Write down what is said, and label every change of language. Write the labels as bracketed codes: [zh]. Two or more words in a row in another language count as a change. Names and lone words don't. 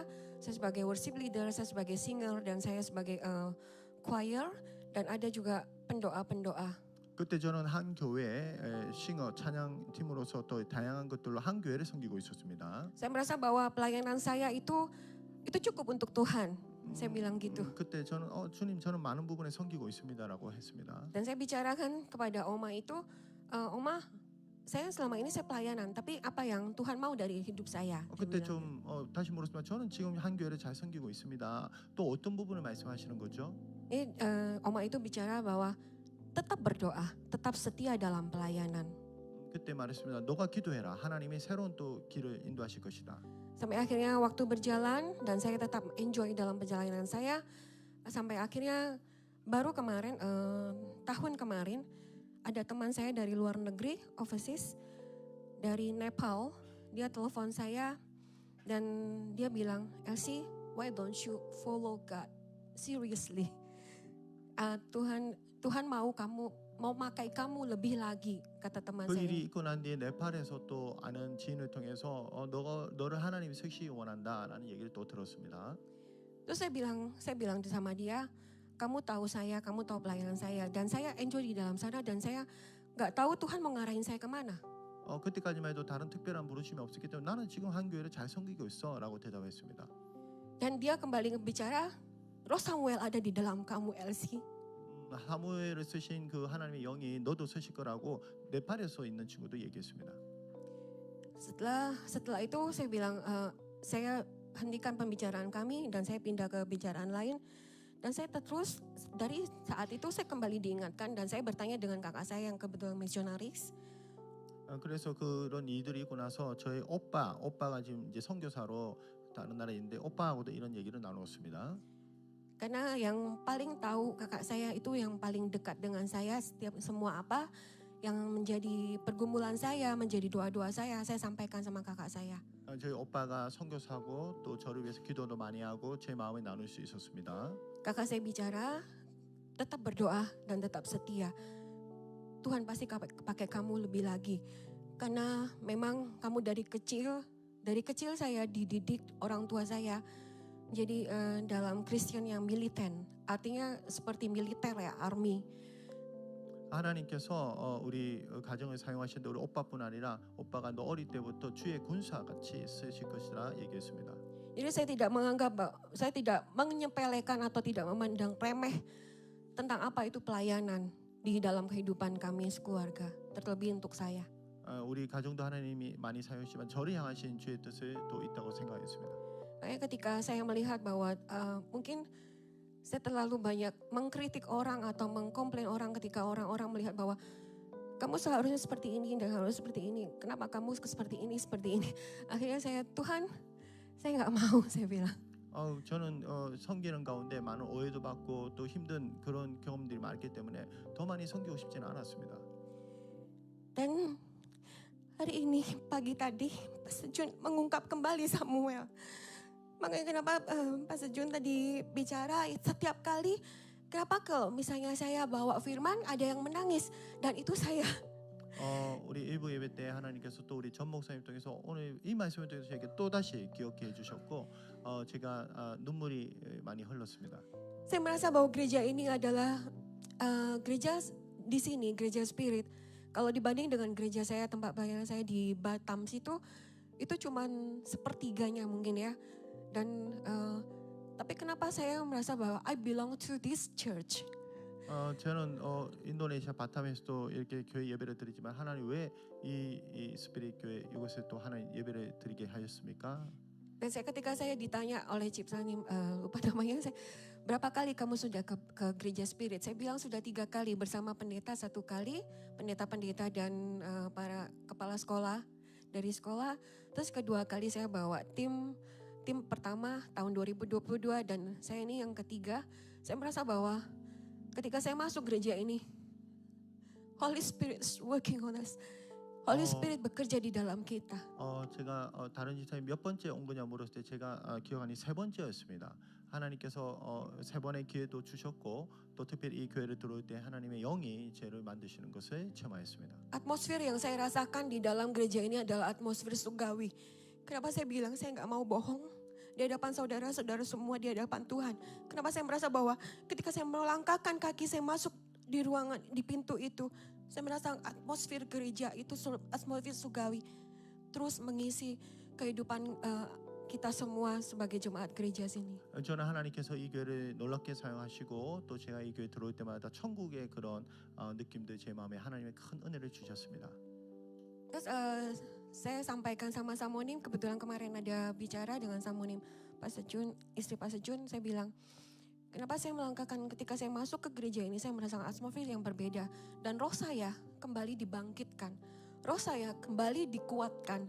[id] Saya sebagai [en] worship leader, [id] saya sebagai singer, dan saya sebagai choir, dan ada juga pendoa-pendoa. [ko] 그때 저는 한 교회에 싱어 찬양 팀으로서 또 다양한 것들로 한 교회를 섬기고 있었습니다. [id] Saya merasa bahwa pelayanan saya itu cukup untuk Tuhan. Saya bilang gitu. [ko] 그때 저는 주님 저는 많은 부분에 섬기고 있습니다라고 했습니다. [id] Dan saya bicarakan kepada Oma itu, Oma, saya selama ini saya pelayanan, tapi apa yang Tuhan mau dari hidup saya? [ko] 그때 좀 다시 물었지만 저는 지금 한 교회를 잘 섬기고 있습니다. 또 어떤 부분을 말씀하시는 거죠? [id] Oma itu bicara bahwa tetap berdoa, tetap setia dalam pelayanan. [ko] 그때 말했습니다. 너가 기도해라. 하나님이 새로운 또 길을 인도하실 것이다. [id] Sampai akhirnya waktu berjalan dan saya tetap enjoy dalam perjalanan saya. Sampai akhirnya baru kemarin, tahun kemarin, ada teman saya dari luar negeri, overseas, dari Nepal. Dia telepon saya dan dia bilang, Elsie, why don't you follow God seriously? Tuhan mau pakai kamu lebih lagi, kata teman [ko] 그 [id] saya. [ko] 일이 있고 난 뒤에 네팔에서 또 아는 지인을 통해서 너를 하나님이 쓰시기 원한다라는 얘기를 또 들었습니다. [id] Terus saya bilang sama dia, kamu tahu saya, kamu tahu pelayanan saya, dan saya enjoy di dalam sana, dan saya nggak tahu Tuhan mau ngarahin saya kemana. [ko] 그때까지만 해도 다른 특별한 부르심이 없었기 때문에 나는 지금 한 교회를 잘 섬기고 있어라고 대답했습니다. [id] Dan dia kembali bicara, Roh Samuel ada di dalam kamu, Elsie. [ko] 사무엘을 쓰신 그 하나님의 영이 너도 쓰실 거라고 네팔에서 있는 친구도 얘기했습니다. [id] Setelah itu saya bilang, saya hentikan pembicaraan kami dan saya pindah ke bicaraan lain. Dan saya terus dari saat itu saya kembali diingatkan dan saya bertanya dengan kakak saya yang kebetulan misionaris. [ko] 그래서 그런 일들이 있고 나서 저희 오빠가 지금 이제 선교사로 다른 나라에 있는데 오빠하고도 이런 얘기를 나눴습니다. [id] Karena yang paling tahu kakak saya itu yang paling dekat dengan saya, setiap semua apa yang menjadi pergumulan saya, menjadi doa-doa saya sampaikan sama kakak saya. [ko] 저희 오빠가 선교사고 또 저를 위해서 기도도 많이 하고 제 마음을 나눌 수 있었습니다. [id] Kakak saya bicara, tetap berdoa dan tetap setia. Tuhan pasti pakai kamu lebih lagi. Karena memang kamu dari kecil saya dididik orang tua saya. Jadi dalam Kristen yang militen, artinya seperti militer ya, army. [ko] 하나님께서 우리 가정을 사용하시는데 우리 오빠뿐 아니라 오빠가 너 어릴 때부터 주의 군사 같이 쓰실 것이라 얘기했습니다. [id] Jadi saya tidak menyepelekan atau tidak memandang remeh tentang apa itu pelayanan di dalam kehidupan kami sekeluarga, terlebih untuk saya. [ko] 우리 가정도 하나님이 많이 사용하시지만 저를 향하신 주의 뜻을 또 있다고 생각했습니다. [id] Kayak ketika saya melihat bahwa mungkin saya terlalu banyak mengkritik orang atau mengkomplain orang ketika orang-orang melihat bahwa kamu seharusnya seperti ini dan harus seperti ini. Kenapa kamu seperti ini? Akhirnya Tuhan, saya nggak mau, saya bilang. [ko] 저는 섬기는 가운데 많은 오해도 받고 또 힘든 그런 경험들이 많기 때문에 더 많이 섬기고 싶지는 않았습니다. [id] Dan hari ini pagi tadi Pastor Jun mengungkap kembali Samuel. Makanya kenapa Pastor Jun tadi bicara setiap kali, kenapa kalau misalnya saya bawa firman ada yang menangis dan itu saya. [ko] 우리 일부 예배 때 하나님께서 또 우리 전 목사님 통해서 오늘 이 말씀을 통해서 저에게 또 다시 기억해 주셨고 제가 눈물이 많이 흘렀습니다. [id] Saya merasa bahwa gereja ini adalah gereja di sini, gereja spirit. Kalau dibanding dengan gereja saya, tempat pelayanan saya di Batam situ, itu cuman sepertiganya mungkin ya. Dan tapi kenapa saya merasa bahwa [en] I belong to this church? [ko] 저는 인도네시아 바탐에서도 이렇게 교회 예배를 드리지만 하나님 왜 이 스피릿 교회 이곳에 또 하나님 예배를 드리게 하셨습니까? [id] Dan ketika saya ditanya oleh Cipsani, lupa namanya, berapa kali kamu sudah ke gereja Spirit? Saya bilang sudah 3 kali bersama pendeta 1 kali, pendeta-pendeta dan para kepala sekolah dari sekolah. Terus kedua kali saya bawa tim pertama tahun 2022 dan saya ini yang ketiga. Saya merasa bahwa ketika saya masuk gereja ini, [en] Holy Spirit is working on us. [id] Holy Spirit bekerja di dalam kita. [ko] 제가 다른 집사님 몇 번째 온 거냐 물었을 때 제가 기억하니 3번째였습니다. 하나님께서 3번의 기회도 주셨고 또 특별히 이 교회를 들어올 때 하나님의 영이 저를 만드시는 것을 체험하였습니다. [id] Atmosfer yang saya rasakan di dalam gereja ini adalah atmosfer surgawi. Kenapa saya bilang saya nggak mau bohong di hadapan saudara-saudara semua, di hadapan Tuhan. Kenapa saya merasa bahwa ketika saya melangkahkan kaki saya masuk di ruangan, di pintu itu, saya merasa atmosfer gereja itu atmosfer surgawi terus mengisi kehidupan kita semua sebagai jemaat gereja sini. [ko] 저는 하나님께서 이 교회를 놀랍게 사용하시고 또 제가 이 교회 들어올 때마다 천국의 그런 느낌들 제 마음에 하나님의 큰 은혜를 주셨습니다. [id] Terus saya sampaikan sama Samonim, kebetulan kemarin ada bicara dengan Samonim, Pastor Jun, istri Pastor Jun, saya bilang, kenapa saya melangkahkan ketika saya masuk ke gereja ini, saya merasakan atmosfer yang berbeda. Dan roh saya kembali dibangkitkan. Roh saya kembali dikuatkan.